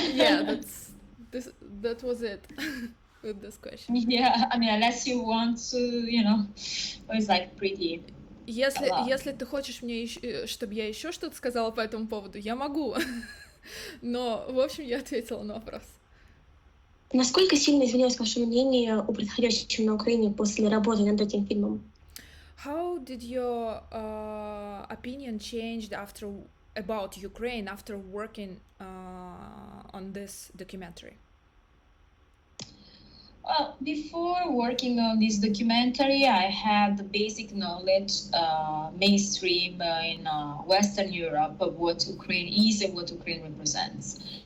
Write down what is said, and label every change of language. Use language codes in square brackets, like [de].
[en] Yeah, that was it with this question. Yeah, I mean, unless you want to, it's like pretty. [ru] Если ты хочешь чтобы я еще что-то сказала по этому поводу, я могу. Но, в общем, я ответила на вопрос. Насколько сильно изменилось ваше мнение о происходящем на Украине после работы над этим фильмом? [en] How did your opinion changed about Ukraine after working on this documentary? Well, before working on this documentary, I had the basic knowledge, mainstream in Western Europe, of what Ukraine is and what Ukraine represents.